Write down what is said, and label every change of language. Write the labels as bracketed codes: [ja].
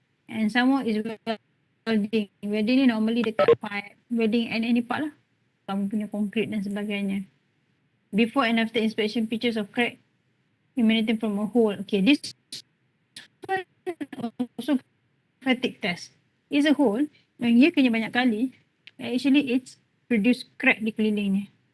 [en] And some more is welding. [ms] Welding ni normally dekat pipe. [en] Welding any part [ms] lah. Kamu punya concrete dan sebagainya. [en] Before and after inspection pictures of crack emanating from a hole. Okay, this one also fatigue test. Is a hole. [ms] Yang ia kena banyak kali. [en] Actually it's produce crack [ms] di kelilingnya.